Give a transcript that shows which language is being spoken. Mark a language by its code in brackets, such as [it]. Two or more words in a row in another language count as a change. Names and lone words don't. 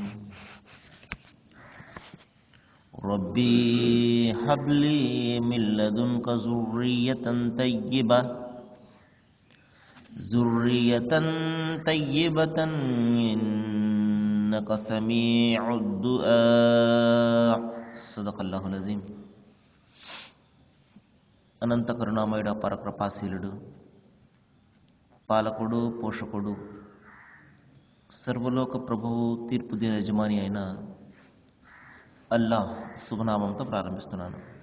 [ar] ربي هب لي من لدنك ذرية طيبة إنك سميع الدعاء. صدق الله العظيم. [te] అనంత కరుణామయుడ పరకృపాశీలుడు, పాలకుడు, పోషకుడు, సర్వలోక ప్రభువు, తీర్పు దిన యజమాని అయిన అల్లాహ్ శుభనామంతో ప్రారంభిస్తున్నాను.